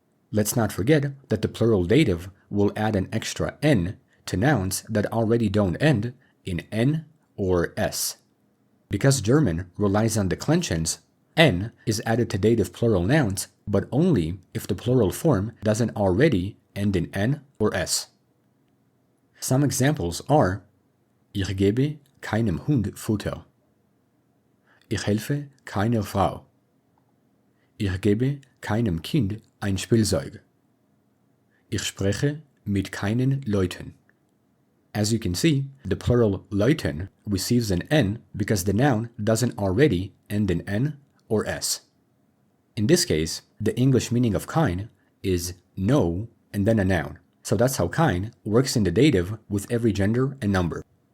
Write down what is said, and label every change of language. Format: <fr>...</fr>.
<en>Let's not forget that the plural dative will add an extra n to nouns that already don't end in n or s. Because German relies on declensions, n is added to dative plural nouns, but only if the plural form doesn't already end in n or s.</en> <de>Some examples are: Ich gebe keinem Hund Futter. Ich helfe keiner Frau. Ich gebe keinem Kind ein Spielzeug. Ich spreche mit keinen Leuten.</de> <en>As you can see, the plural Leuten receives an n because the noun doesn't already end in n or s. In this case, the English meaning of kein is no and then a noun. So that's how kein works in the dative with every gender and number.</en>